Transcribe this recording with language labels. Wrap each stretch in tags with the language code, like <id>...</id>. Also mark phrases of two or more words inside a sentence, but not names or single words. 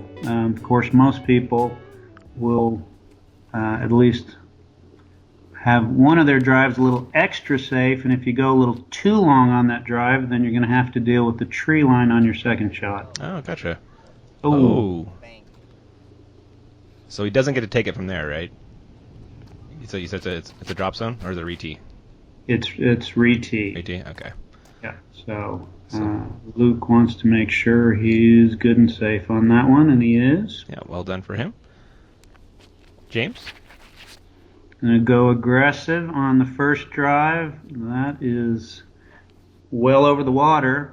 <en>Of course, most people will at least have one of their drives a little extra safe, and if you go a little too long on that drive, then you're going to have to deal with the tree line on your second shot. Oh, gotcha. Ooh. Oh. So he doesn't get to take it from there, right? So you said it's a drop zone, or is it re-tee? It's re-tee. Re-tee, okay. Yeah, so Luke wants to make sure he's good and safe on that one, and he is. Yeah, well done for him. James? Going to go aggressive on the first drive. That is well over the water.</en>